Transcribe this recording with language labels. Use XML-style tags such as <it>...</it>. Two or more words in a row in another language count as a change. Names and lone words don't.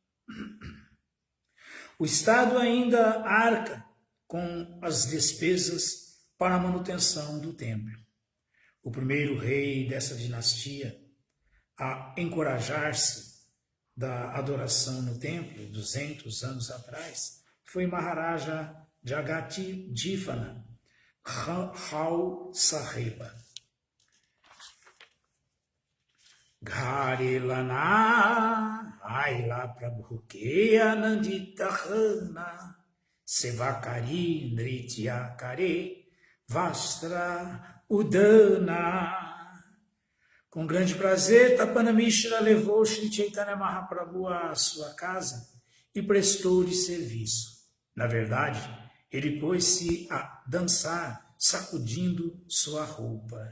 <pt>O Estado ainda arca com as despesas para a manutenção do templo. O primeiro rei dessa dinastia a encorajar-se da adoração no templo, 200 anos atrás, foi Maharaja Jagati Jifana Rao Saheba.</pt> <bn>ঘরে লঞা আইলা প্রভুকে আনন্দিত হঞা সেবা করি নৃত্য করে বস্ত্র উড়াঞা.</bn> <pt>Com grande prazer, Tapana Mishra levou Sri Chaitanya Mahaprabhu à sua casa e prestou-lhe serviço. Na verdade, ele pôs-se a dançar, sacudindo sua roupa.</pt>